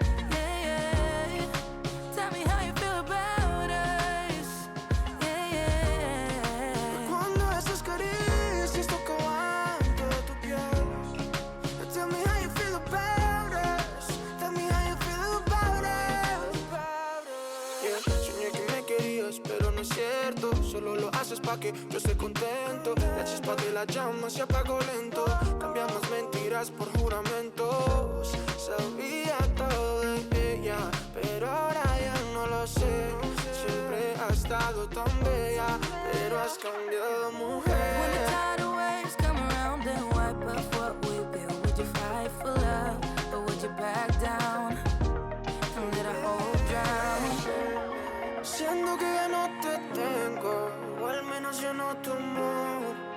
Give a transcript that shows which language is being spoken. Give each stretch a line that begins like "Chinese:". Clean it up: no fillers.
English: Yeah, yeah. Tell me how you feel about us.
Spanish: Yeah, yeah. Cuando esas caricias tocaban toda tu piel.
English: Tell me how you feel about us. Tell me how you feel about us.
Spanish: Yeah, soñé que me querías, pero no es cierto. Solo lo haces pa' que yo esté contento. La chispa de la llama se apagó lento. Cambiamos mentiras por juramentos. Sabía todo de ella, pero ahora ya no lo sé. Siempre has estado tan bella, pero has cambiado, mujer.
English: When the tidal waves come around and wipe off what we built, would you fight for love, or would you back down and let our hope drown?
Spanish: Siento que ya no te tengo, o al menos yo no tu amor.